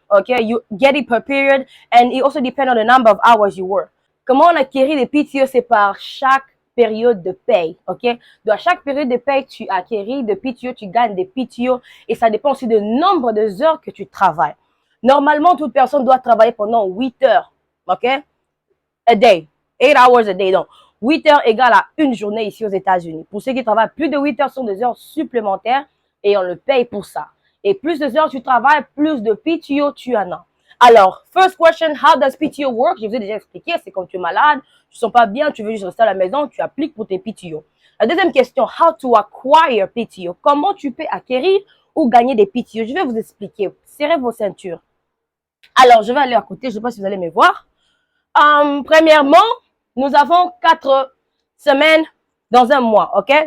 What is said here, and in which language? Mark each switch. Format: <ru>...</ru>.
<en>Okay, you get it per period, and it also depends on the number of hours you work.</en> <fr>Comment on acquérit des PTO? C'est par chaque période de paye. Ok, dans chaque période de paye, tu acquéris de PTO, tu gagnes des PTO, et ça dépend aussi du nombre de heures que tu travailles. Normalement, toute personne doit travailler pendant 8 heures. Ok,</fr> <en>a day, 8 hours a day.</en> <fr>Donc 8 heures égale à une journée ici aux États-Unis. Pour ceux qui travaillent plus de 8 heures, ce sont des heures supplémentaires et on le paye pour ça. Et plus de heures tu travailles, plus de PTO tu en as.</fr> <en>Alors, first question, how does PTO work?</en> <fr>Je vous ai déjà expliqué, c'est quand tu es malade, tu ne sens pas bien, tu veux juste rester à la maison, tu appliques pour tes PTO. La deuxième question,</fr> <en>how to acquire PTO?</en> <fr>Comment tu peux acquérir ou gagner des PTO? Je vais vous expliquer. Serrez vos ceintures. Alors, je vais aller à côté, je ne sais pas si vous allez me voir. Premièrement, nous avons 4 semaines dans un mois, ok?</fr>